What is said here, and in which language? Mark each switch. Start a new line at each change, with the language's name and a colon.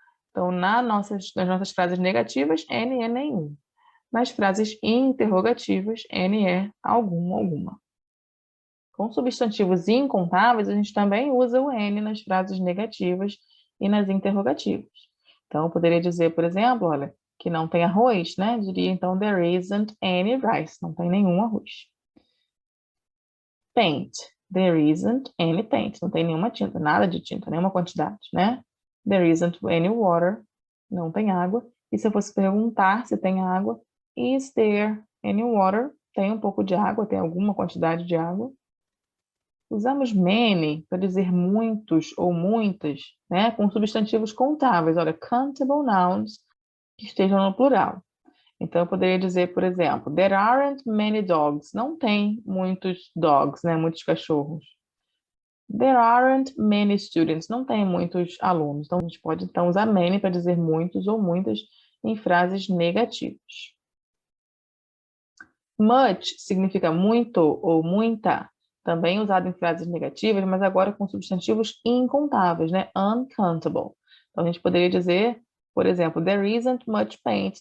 Portuguese: Então, nas nossas frases negativas, N é nenhum. Nas frases interrogativas, N é algum, alguma. Com substantivos incontáveis, a gente também usa o N nas frases negativas e nas interrogativas. Então, eu poderia dizer, por exemplo, olha, que não tem arroz, né?
English: Diria, então, there isn't any rice.
Portuguese: Não tem nenhum arroz. Paint.
English: There isn't any paint.
Portuguese: Não tem nenhuma tinta, nada de tinta, nenhuma quantidade, né?
English: There isn't any water.
Portuguese: Não tem água. E se eu fosse perguntar se tem água,
English: is there any water?
Portuguese: Tem um pouco de água, tem alguma quantidade de água. Usamos many para dizer muitos ou muitas, né? Com substantivos contáveis. Olha, countable nouns que estejam no plural. Então, eu poderia dizer, por exemplo,
English: there aren't many dogs.
Portuguese: Não tem muitos dogs, né? Muitos cachorros.
English: There aren't many students.
Portuguese: Não tem muitos alunos. Então, a gente pode, então, usar many para dizer muitos ou muitas em frases negativas. Much significa muito ou muita, também usado em frases negativas, mas agora com substantivos incontáveis, né? Uncountable. Então, a gente poderia dizer, por exemplo,
English: there isn't much paint.